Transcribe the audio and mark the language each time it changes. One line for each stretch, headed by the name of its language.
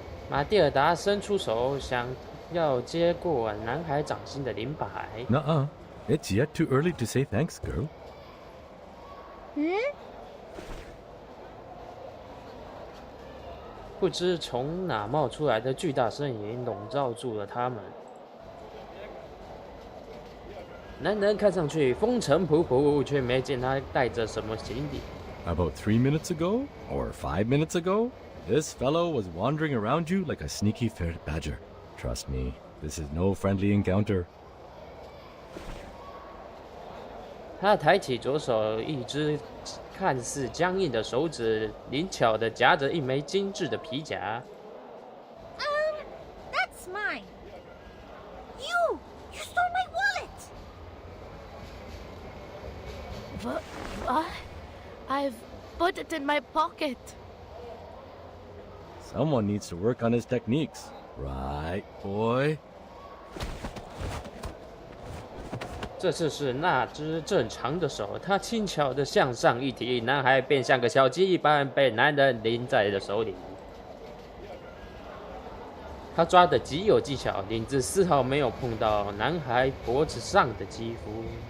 Chinese: 马蒂尔达伸出手，想要接过男孩掌心的灵摆。
English: Nuh-uh. It's yet too early to say thanks, girl.
Chinese: 不知从哪冒出来的巨大身影笼罩住了他们。男人看上去风尘仆仆，却没见他带着什么行李。
English: About 3 minutes ago, or 5 minutes ago, this fellow was wandering around you like a sneaky ferret badger. Trust me, this is no friendly encounter.
Chinese: 他抬起左手，一只看似僵硬的手指灵巧地夹着一枚精致的皮夹。
English: That's mine. You stole my wallet. What? I've put it in my pocket. Someone needs to work on his techniques. Right, boy?
Chinese: 这次是那只正常的手，他轻巧地向上一提，男孩便像个小鸡一般被男人拎在了手里。他抓得极有技巧，领子丝毫没有碰到男孩脖子上的肌肤。